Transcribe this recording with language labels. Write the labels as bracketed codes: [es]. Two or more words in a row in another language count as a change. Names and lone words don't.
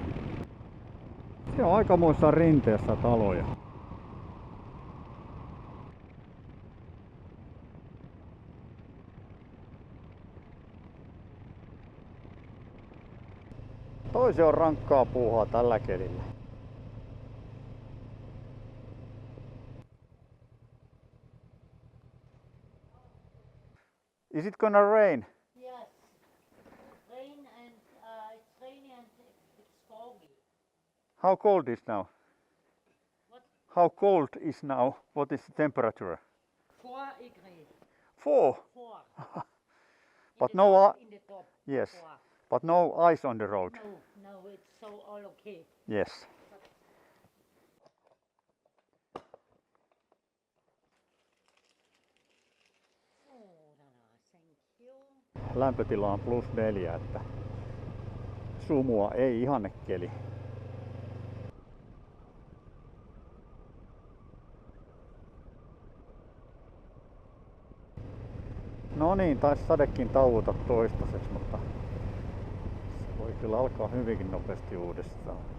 [fi] Se on aikamoissa rinteessä taloja. Toisi on rankkaa puuhaa tällä kelillä. [en] Is it gonna rain? Yes. Rain and it's rainy and it's foggy. How cold is now? What? How cold is now? What is the temperature? 4 degrees. 4. 4. But no In the top. yes, 4. but no ice on the road. No, it's so all okay. Yes. Thank you. [fi] Lämpötila on +4, että sumua ei ihannekeli. No niin, taisi sadekin tauota toistaiseksi, mutta se voi kyllä alkaa hyvinkin nopeasti uudestaan.